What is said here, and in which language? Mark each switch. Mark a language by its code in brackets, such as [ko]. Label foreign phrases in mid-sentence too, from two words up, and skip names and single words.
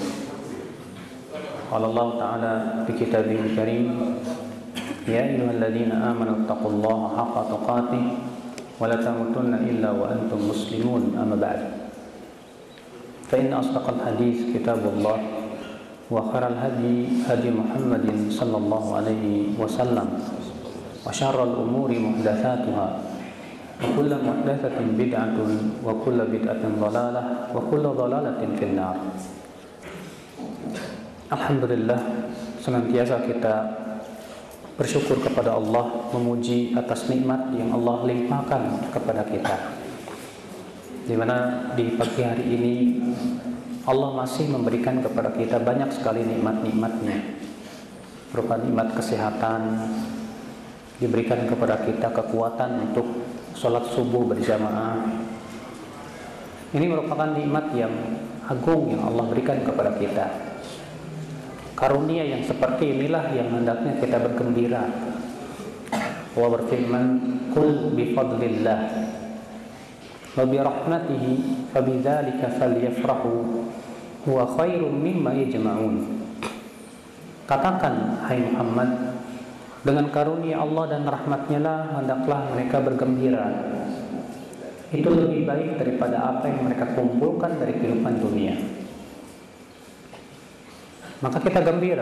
[ar] قال الله تعالى في كتابه الكريم يا أيها الذين آمنوا اتقوا الله حق تقاته ولا تموتن إلا وأنتم مسلمون أما بعد فإن أصدق الحديث كتاب الله وخير الهدي هدي محمد صلى الله عليه وسلم وشر الأمور محدثاتها وكل محدثة بدعة وكل بدعة ضلالة وكل ضلالة في النار. Alhamdulillah, [id] senantiasa kita bersyukur kepada Allah, memuji atas nikmat yang Allah limpahkan kepada kita. Di mana di pagi hari ini Allah masih memberikan kepada kita banyak sekali nikmat-nikmatnya, berupa nikmat kesehatan, diberikan kepada kita kekuatan untuk sholat subuh berjamaah. Ini merupakan nikmat yang agung yang Allah berikan kepada kita. Karunia yang seperti inilah yang hendaknya kita bergembira. Allah berfirman, [ar] "قل بفضل الله وبرحمته فبذلك فليفرحوا هو خير مما يجمعون." [id] Katakan, hai Muhammad, dengan karunia Allah dan rahmatnya lah hendaklah mereka bergembira. Itu lebih baik daripada apa yang mereka kumpulkan dari kehidupan dunia. Maka kita gembira.